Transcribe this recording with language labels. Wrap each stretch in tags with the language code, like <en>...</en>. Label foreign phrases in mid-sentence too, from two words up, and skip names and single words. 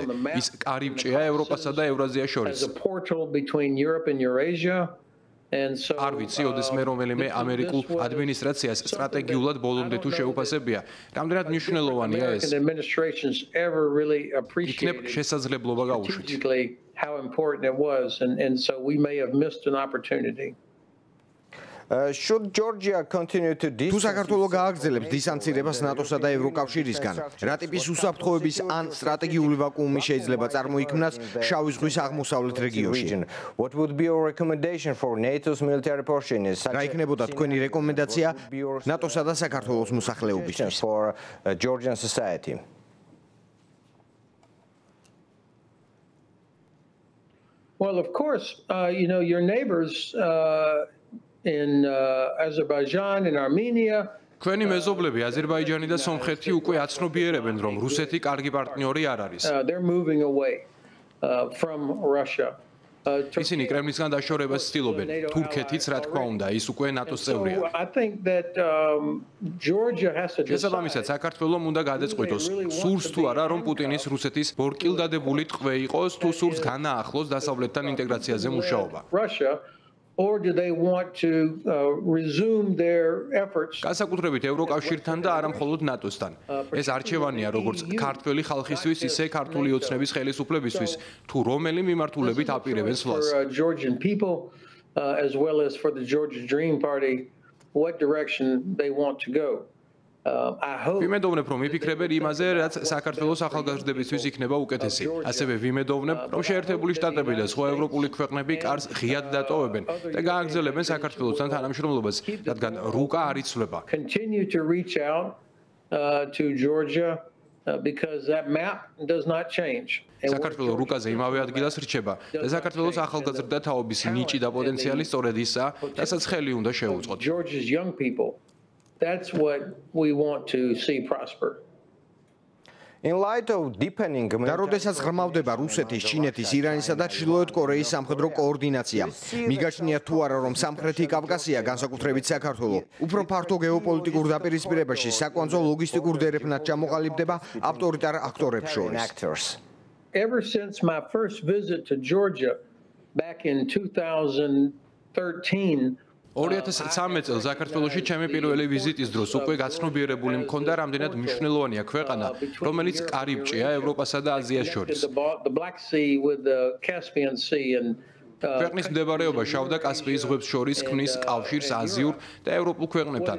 <ka>ის კარიბჭეა ევროპასა და ევრაზიას შორის. არ ვიცი, ოდესმე რომელიმე ამერიკულ ადმინისტრაციას სტრატეგიულად ბოლომდე თუ შეუფასებია. რამდენად მნიშვნელოვანია ეს? იქნებ შესაძლებლობა გაუშვით.</ka> <en>Should Georgia continue to</en> <ka>თუ საქართველო გააგრძელებს დისანცირებას ნატოსა და ევროკავშირისგან, რა ტიპის უსაფრთხოების ან სტრატეგიული ვაკუუმი შეიძლება წარმოიქმნას შავი ზღვის აღმოსავლეთ რეგიონში?</ka> <en>What would be your recommendation for NATO's military portions?</en> <ka>რა იქნებოდა თქვენი რეკომენდაცია ნატოსა და საქართველოს მოსახლეობისთვის?</ka> <en>For Georgian society? Well, of course, your neighbors in Azerbaijan and Armenia.</en> <ka>Ჩვენი მეზობლები აზერბაიჯანი და სომხეთი უკვე აცნობიერებენ, რომ რუსეთი კარგი პარტნიორი არ არის.</ka> <en>They're moving away from Russia.</en> <ka>ისინი კრემლისგან დაშორებას ცდილობენ. თურქეთიც, რა თქმა უნდა, ის უკვე ნატოს წევრია.</ka> <en>I think that Georgia has to</en> <ka>შესაბამისად, საქართველომ უნდა გადაწყვიტოს, სურს თუ არა, რომ პუტინის რუსეთის ბორკილდადებული ტყვე იყოს, თუ სურს განაახლოს დასავლეთთან ინტეგრაციაზე მუშაობა.</ka> <en>Or do they want to resume their efforts?</en> <ka>განსაკუთრებით ევროკავშირთან და არა მხოლოდ ნატოსთან. ეს არჩევანია როგორც ქართველი ხალხისთვის, ისე ქართული ოცნების ხელისუფლებისთვის, თუ რომელი მიმართულებით აპირებენ სვლას.</ka> <en>Georgian people as well as for the Georgia Dream Party, what direction they want to go.</en> <ka>ვიმედოვნებ, რომ იფიქრებენ იმაზე, რაც საქართველოს ახალგაზრდებისთვის იქნება უკეთესი. ასევე ვიმედოვნებ, რომ შეერთებული შტატები და სხვა ევროპული ქვეყნები კარს ღიად დატოვებენ და გააგრძელებენ საქართველოსთან თანამშრომლობას, რადგან რუკა არ იცვლება.</ka> <en>Continue to reach out to Georgia because that map does not change.</en> <ka>საქართველოს რუკაზე იმავე ადგილას რჩება და საქართველოს ახალგაზრდა თაობის ნიჭი და პოტენციალი სწორედ ისაა, რასაც ხელი უნდა შეუწყოთ.</ka> <en>Georgia's young people That's what we want to see prosper. In light of deepening</en> <ka>და როდესაც ღრმავდება რუსეთის, ჩინეთის, ირანისა და ჩრდილოეთ კორეის სამხედრო კოორდინაცია, მიგაჩნიათ თუ არა რომ სამხრეთი კავკასია, განსაკუთრებით საქართველო, უფრო ფართო გეოპოლიტიკურ დაპირისპირებაში საკვანძო ლოგისტიკურ დერეფნად ჩამოყალიბდება ავტორიტარ აქტორებს შორის.</ka> <en>Ever since my first visit to Georgia back in 2013,</en> <ka>2013 წელს საქართველოში ჩემი პირველი ვიზიტის დროს უკვე გაცნობიერებული მქონდა რამდენად მნიშვნელოვანია ქვეყანა, რომელიც კარიბჭეა ევროპასა და აზიას შორის. ქვეყნის მდებარეობა შავ და კასპიის ზღვებს შორის ქმნის კავშირს აზიურ და ევროპულ ქვეყნებთან.</ka>